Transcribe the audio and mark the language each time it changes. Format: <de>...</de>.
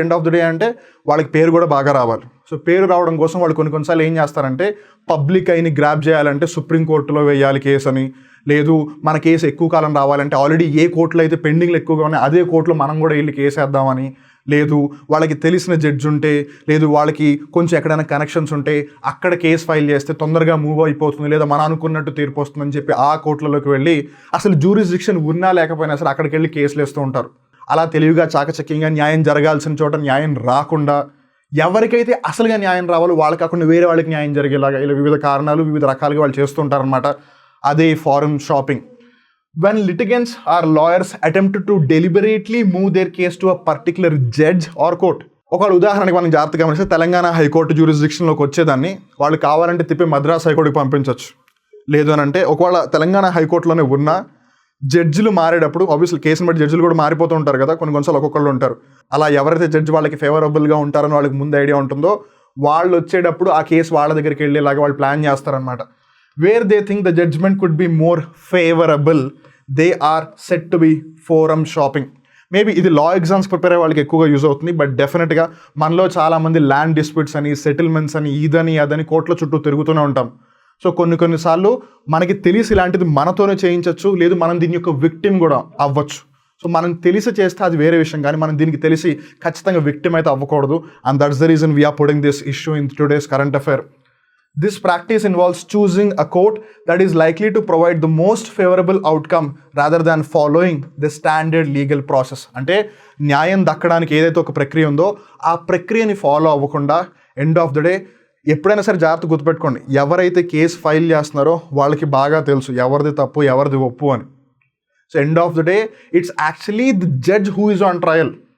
<te>End of the day అంటే వాళ్ళకి పేరు కూడా బాగా రావాలి. సో పేరు రావడం కోసం వాళ్ళు కొన్నిసార్లు ఏం చేస్తారంటే, పబ్లిక్ అయిని గ్రాప్ చేయాలంటే సుప్రీంకోర్టులో వేయాలి కేసు అని, లేదు మన కేసు ఎక్కువ కాలం రావాలంటే ఆల్రెడీ ఏ కోర్టులో అయితే పెండింగ్లు ఎక్కువగా ఉన్నాయి అదే కోర్టులో మనం కూడా వెళ్ళి కేసు వేద్దామని, లేదు వాళ్ళకి తెలిసిన జడ్జి ఉంటే, లేదు వాళ్ళకి కొంచెం ఎక్కడైనా కనెక్షన్స్ ఉంటే అక్కడ కేసు ఫైల్ చేస్తే తొందరగా మూవ్ అయిపోతుంది, లేదా మనం అనుకున్నట్టు తీర్పు వస్తుందని చెప్పి ఆ కోర్టులలోకి వెళ్ళి అసలు జ్యూరిస్డిక్షన్ ఉన్నా లేకపోయినా సరే అక్కడికి వెళ్ళి కేసులు వేస్తూ ఉంటారు. అలా తెలివిగా చాకచక్యంగా న్యాయం జరగాల్సిన చోట న్యాయం రాకుండా, ఎవరికైతే అసలుగా న్యాయం రావాలో వాళ్ళకి కాకుండా వేరే వాళ్ళకి న్యాయం జరిగేలాగా ఇలా వివిధ కారణాలు వివిధ రకాలుగా వాళ్ళు చేస్తుంటారనమాట. అదే form shopping.</te> <en>When litigants or lawyers attempt to deliberately move their case to a particular judge or court.</en> <te>ఒక ఉదాహరణకి మనం జాగ్రత్తగా గమనిస్తే తెలంగాణ హైకోర్టు జ్యూరిస్డిక్షన్లోకి వచ్చేదాన్ని వాళ్ళు కావాలంటే తిప్పి మద్రాస్ హైకోర్టుకి పంపించవచ్చు. లేదు అని అంటే ఒకవేళ తెలంగాణ హైకోర్టులోనే ఉన్న జడ్జిలు మారేటప్పుడు ఆబ్వియస్లీ కేసుని బట్టి జడ్జిలు కూడా మారిపోతూ ఉంటారు కదా, కొన్నిసార్లు ఒక్కొక్కళ్ళు ఉంటారు. అలా ఎవరైతే జడ్జి వాళ్ళకి ఫేవరబుల్గా ఉంటారని వాళ్ళకి ముందు ఐడియా ఉంటుందో వాళ్ళు వచ్చేటప్పుడు ఆ కేసు వాళ్ళ దగ్గరికి వెళ్ళేలాగా వాళ్ళు ప్లాన్ చేస్తారనమాట.</te> <en>Where they think the judgment could be more favorable, they are said to be forum shopping.</en> <te>Maybe ఇది లా ఎగ్జామ్స్ ప్రిపేర్ అయ్యే వాళ్ళకి ఎక్కువగా యూజ్ అవుతుంది. బట్ డెఫినెట్గా మనలో చాలామంది ల్యాండ్ డిస్ప్యూట్స్ అని, సెటిల్మెంట్స్ అని, ఇదని అదని కోర్టుల చుట్టూ తిరుగుతూనే ఉంటాం. సో కొన్నిసార్లు మనకి తెలిసి ఇలాంటిది మనతోనే చేయించవచ్చు, లేదు మనం దీని యొక్క విక్టిమ్ కూడా అవ్వచ్చు. సో మనం తెలిసి చేస్తే అది వేరే విషయం, కానీ మనం దీనికి తెలిసి ఖచ్చితంగా విక్టిమ్ అయితే అవ్వకూడదు.</te> <en>And that's the reason we're putting this issue in today's current affair. This practice involves choosing a court that is likely to provide the most favorable outcome rather than following the standard legal process.</en> <te>అంటే న్యాయం దక్కడానికి ఏదైతే ఒక ప్రక్రియ ఉందో ఆ ప్రక్రియని follow అవ్వకుండా end of the day ఎప్పుడైనా సరే జాగ్రత్త గుర్తుపెట్టుకోండి, ఎవరైతే కేసు ఫైల్ చేస్తున్నారో వాళ్ళకి బాగా తెలుసు ఎవరిది తప్పు ఎవరిది ఒప్పు అని.</te> <en>So end of the day it's actually the judge who is on trial.</en>